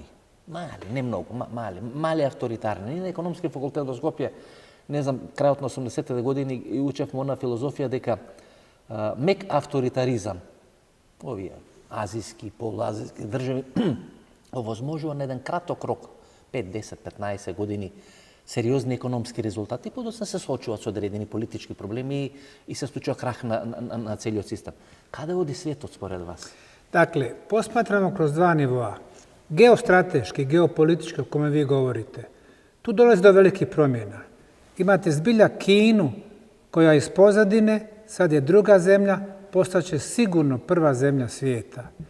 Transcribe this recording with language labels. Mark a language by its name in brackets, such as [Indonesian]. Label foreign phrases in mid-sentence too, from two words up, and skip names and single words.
[Macedonian] Мали, не многу, мали авторитарни. Ние на економски факултет во Скопје, не знам, крајот на 80-те години учевме на филозофија дека мек авторитаризам, овие азиски, полуазиски држави, овозможува на еден краток рок, 5, 10, 15 години, сериозни економски резултати, подоцна се соочуваат со одредени политички проблеми и се случува крах на целиот систем. Каде оди светот според вас? [Bosnian] Dakle, posmatramo kroz dva nivoa. Geostrateški, geopolitički, o kome vi govorite. Tu dolazi do velikih promjena. Imate zbilja Kinu, koja iz pozadine, sad je druga zemlja, postaće sigurno prva zemlja svijeta.